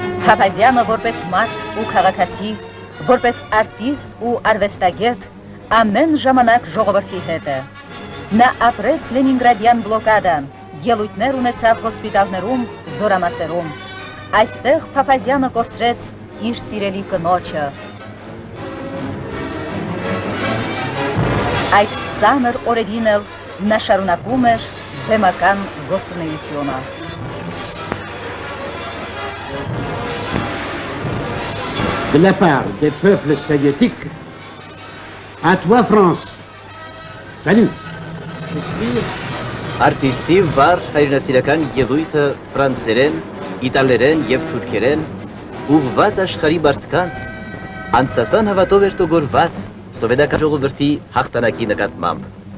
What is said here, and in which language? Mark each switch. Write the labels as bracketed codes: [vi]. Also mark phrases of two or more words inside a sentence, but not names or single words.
[hy] Փափազյանը որպես մարդ ու քաղաքացի, որպես արտիստ ու արվեստագետ, ամեն ժամանակ ժողովրդի հետ է։ Նա ապրեց Լենինգրադյան բլոկադան, ելույթներ ունեցավ հոսպիտալներում, զորամասերում։ Այստեղ Փափազյանը կորցրեց իր սիրելի կնոջը։ Այդ ծանր օրերին էլ նա շարունակում էր բեմական գործունեությունը։ [fr] De la part des peuples soviétiques, à toi France. Salut. [hy] Արտիստի վառ հայրենասիրական ելույթը ֆրանսերեն, իտալերեն և թուրքերեն ուղղված աշխարհի մարդկանց անսասան հավատով էր տոգորված սովետական ժողովրդի հաղթանակի նկատմամբ։